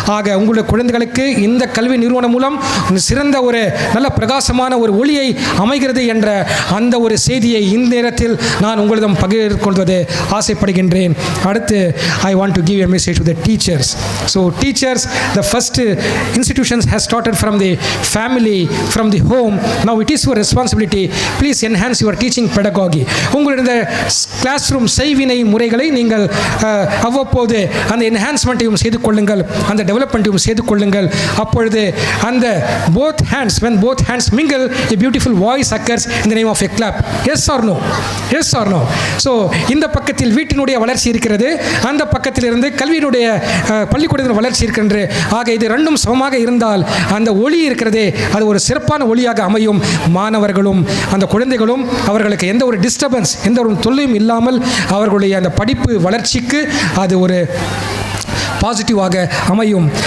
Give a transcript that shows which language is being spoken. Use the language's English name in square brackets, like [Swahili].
[Tamil] ஆக உங்களுடைய குழந்தைகளுக்கு இந்த கல்வி நிறுவனம் மூலம் சிறந்த ஒரு நல்ல பிரகாசமான ஒரு ஒளியை அமைகிறது என்ற அந்த ஒரு செய்தியை இந்த நேரத்தில் நான் உங்களிடம் பகிர்ந்து கொள்வதை ஆசைப்படுகின்றேன். [English] அடுத்து I want to give a message to the teachers. So teachers, the first institutions has started from the family, from the home. Now it is your responsibility. Please enhance your teaching pedagogy. [Tamil] உங்களுடைய class room செய்வினை முறைகளை நீங்கள் அவ்வப்போது அந்த என்ஹான்ஸ்மெண்ட்டையும் செய்து கொள்ளுங்கள், அந்த டெவலப்மெண்ட்டையும் செய்து கொள்ளுங்கள். அப்பொழுது அந்த [English] both hands, when both hands mingle, a beautiful voice occurs in the name of a clap. Yes or no? Yes or no? [Tamil] So இந்த பக்கத்தில் வீட்டினுடைய வளர்ச்சி இருக்கிறது, அந்த பக்கத்தில் இருந்து கல்வியினுடைய பள்ளிக்கூடத்தின் வளர்ச்சி இருக்கின்றது. ஆக இது ரெண்டும் சமமாக இருந்தால் அந்த ஒளி இருக்கிறதே அது ஒரு சிறப்பான ஒளியாக அமையும். மாணவர்களும் அந்த குழந்தைகளும் அவர்களுக்கு எந்த ஒரு டிஸ்டர்பன்ஸ், எந்த ஒரு தொல்லையும் இல்லாமல் அவர்களுடைய அந்த படிப்பு வளர்ச்சிக்கு அது ஒரு பாசிட்டிவாக அமையும்.